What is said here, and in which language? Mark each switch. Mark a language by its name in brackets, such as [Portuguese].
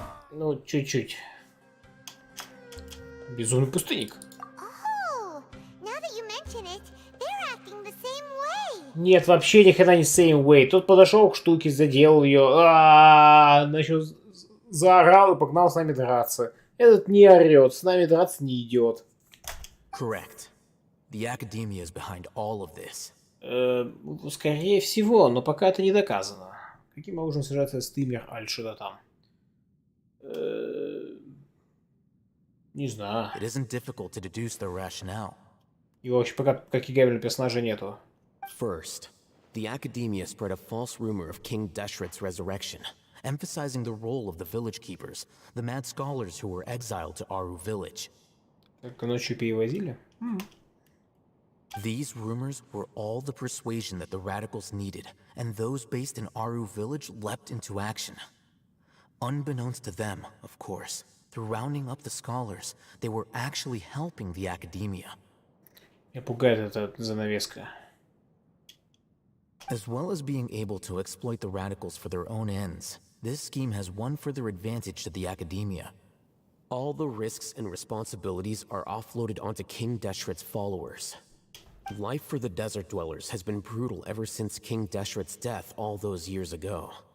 [Russian] Ну, чуть-чуть. Безумный пустынник. [English] Oh, now that you mention it, they're acting the same way. [Russian] Нет, вообще ни хрена не [English] same way. [Russian] Тот подошел к штуке, задел ее, начал заорал и погнал с нами драться. Этот не орет, с нами драться не идет. [English] Correct. The academia is behind all of this. [Russian] Скорее всего, но пока это не доказано. Каким образом сражается стример Аль что-то там? Не знаю. [English] It isn't difficult to deduce their rationale. [Russian] Его вообще пока как играбельного персонажа нету. [English] First, the academia spread a false rumor of King Deshret's resurrection, emphasizing the role of the village keepers, the mad scholars who were exiled to Aru village. [Russian] Только ночью перевозили? [English] These rumors were all the persuasion that the radicals needed, and those based in Aru village leapt into action. Unbeknownst to them, of course, through rounding up the scholars, they were actually helping the academia. [Russian] Меня пугает эта занавеска. [English] As well as being able to exploit the radicals for their own ends, this scheme has one further advantage to the academia. All the risks and responsibilities are offloaded onto King Deshret's followers. Life for the desert dwellers has been brutal ever since King Deshret's death all those years ago.